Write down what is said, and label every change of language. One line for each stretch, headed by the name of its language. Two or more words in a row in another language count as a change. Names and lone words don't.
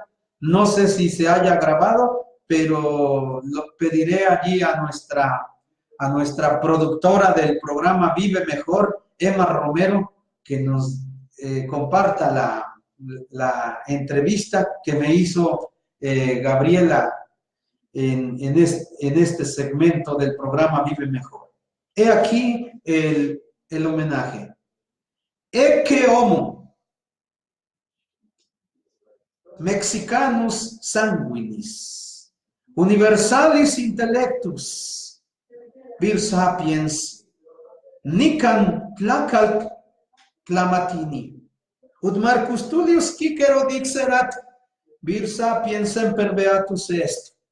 Spanish: No sé si se haya grabado, pero lo pediré allí a nuestra productora del programa Vive Mejor, Emma Romero, que nos comparta la entrevista que me hizo Gabriela en este segmento del programa Vive Mejor. He aquí el homenaje.
Latin: Ecce homo, Mexicanus sanguinis, universalis intellectus, vir sapiens,
Nahuatl languages: nican placal clamatini,
Latin: ut Marcus Tullius Cicero dixerat, vir sapiens semper beatus est.